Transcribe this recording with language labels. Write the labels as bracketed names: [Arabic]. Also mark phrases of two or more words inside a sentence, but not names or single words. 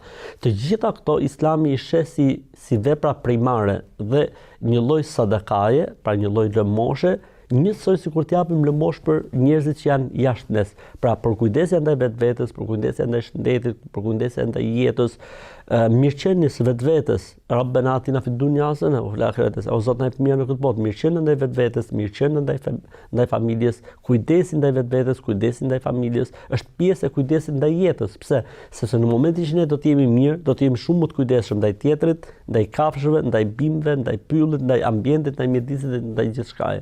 [Albanian] Të gjitha këto Islami i sheh si vepra primare dhe një lloj sadakaje, pra një lloj lëmoshe, njësoj sikur të japim lëmosh për njerëzit që janë jashtë nes. Pra përkujdesja ndaj vetvetes, përkujdesja ndaj shëndetit, përkujdesja ndaj jetës, mirëqenies vetvetes, [Arabic] ربنا آتنا في الدنيا حسنة وفي الآخرة حسنة, [Albanian] o Zot na jep mirë në këtë botë, mirëqenie ndaj vetvetes, mirëqenie ndaj familjes, kujdesi ndaj vetvetes, kujdesi ndaj familjes, është pjesë e kujdesit ndaj jetës. Pse? Sepse në momentin që ne do të jemi mirë, do të jemi shumë më të kujdesshëm ndaj tjetrit, ndaj kafshëve, ndaj bimëve, ndaj pyllit, ndaj ambientit, ndaj mjedisit dhe ndaj gjithçkaje.